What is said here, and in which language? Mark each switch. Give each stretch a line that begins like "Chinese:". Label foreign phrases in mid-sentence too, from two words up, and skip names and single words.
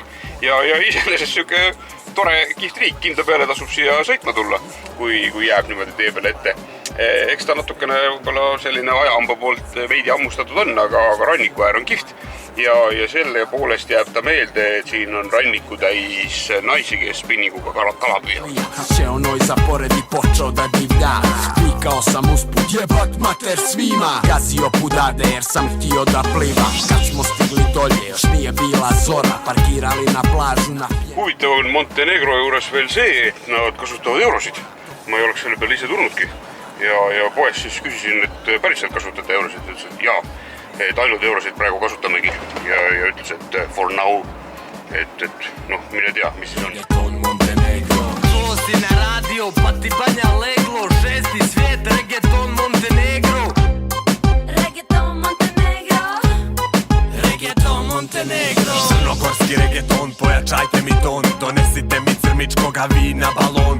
Estonian: Ja iseenesest siuke tore kihvt riik, kindla peale tasub siia sõitma tulla, kui jääb niimoodi tee peale ette. Eks ta natukene võib-olla selline ajahamba poolt veidi ammustatud on, aga rannikuäär on kihvt. Ja selle poolest jääb ta meelde, et siin on ranniku täis naisi, kes spinninguga kala püüavad.
Serbian: Se on oi zaporedi počeo da divlja. Klikao sam usput, jebat mater svima. Gazio pudade jer sam htio da plivam. Kad smo stigli dolje, još nije bila zora. Parkirali na plažu na
Estonian: Huvitav on Montenegro juures veel see, et nad kasutavad eurosid. Ma ei oleks selle peale ise tulnudki. Ja poes siis küsisin, et päriselt kasutate eurosid. Ütles, et jaa, et ainult eurosid praegu kasutamegi. Ja ütles, et
English: for now,
Estonian: et noh, mine tea, mis siis on.
Serbian: Čuo si na radio, pa ti banja leglo. 6. svijet, reggaeton Montenegro. Reggaeton Montenegro. Reggaeton Montenegro. Crnogorski reggaeton, pojačajte mi ton. Donesite mi crmičkoga vina balon.